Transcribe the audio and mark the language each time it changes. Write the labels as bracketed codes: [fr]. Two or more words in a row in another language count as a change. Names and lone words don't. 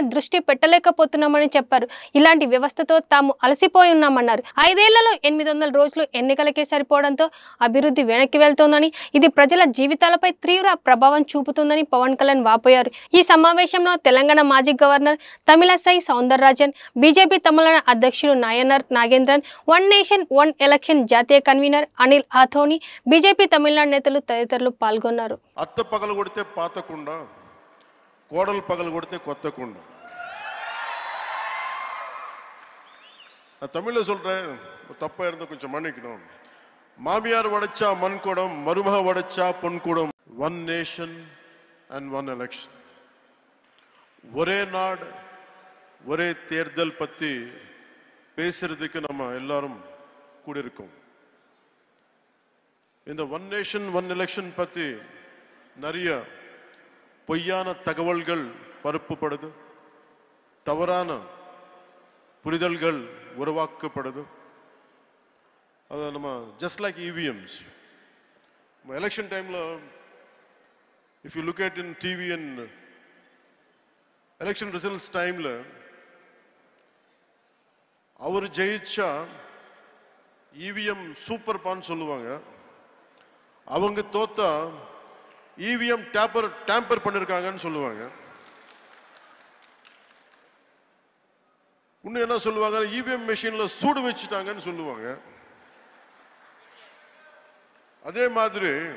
[te] దృష్టి పెట్టలేకపోతున్నామని చెప్పారు ఇలాంటి వ్యవస్థతో తాము అలసిపోయి ఉన్నామన్నారు 5 ఏళ్లలో 800 రోజులు ఎన్నికలకే సరిపోవడంతో అభివృద్ధి వెనక్కి వెళ్తోందని ఇది ప్రజల జీవితాలపై తీవ్ర ప్రభావం చూపుతుందని పవన్ కళ్యాణ్ వాపోయారు ఈ సమావేశంలో తెలంగాణ మాజీ గవర్నర్ తమిళసై సౌందరరాజన్ బీజేపీ తమిళనాడు అధ్యక్షుడు నాయనర్ నాగేంద్రన్ [en] One Nation One Election [te] జాతీయ కన్వీనర్ అనిల్ ఆథోని బీజేపీ తమిళనాడు నేతలు తదితరులు పాల్గొన్నారు అత్త పగలు కొడితే పాతకుండా కోడలు పగలు కొడితే కొత్తకుండ [ta] நான் தமிழ்ல சொல்றேன் தப்பா இருந்தா கொஞ்சம் மன்னிக்கணும் மாமியார் வடச்சா மண் கூடம் மருமக வடச்சா பொன் கூடம் [en] One Nation and One Election [ta] ஒரே நாடு ஒரே தேர்தல் பத்தி பேசுறதுக்கு நம்ம எல்லாரும் கூடியிருக்கோம் இந்த [en] One Nation One Election [ta] பத்தி நிறைய பொய்யான தகவல்கள் பரப்பப்படுது தவறான புரிதல்கள் உருவாக்கப்படுது அது நம்ம [en] just like EVMs election [ta] டைம்ல [en] if you look at in TV and election results [ta] timeல அவர் ஜெயிச்சா EVM சூப்பர் பான் சொல்லுவாங்க அவங்க தோத்தா EVM டேம்பர் பண்ணிருக்காங்கன்னு சொல்லுவாங்க இன்னும் என்ன சொல்லுவாங்க EVM மெஷின்ல சூடு வச்சிட்டாங்கன்னு சொல்லுவாங்க அதே மாதிரி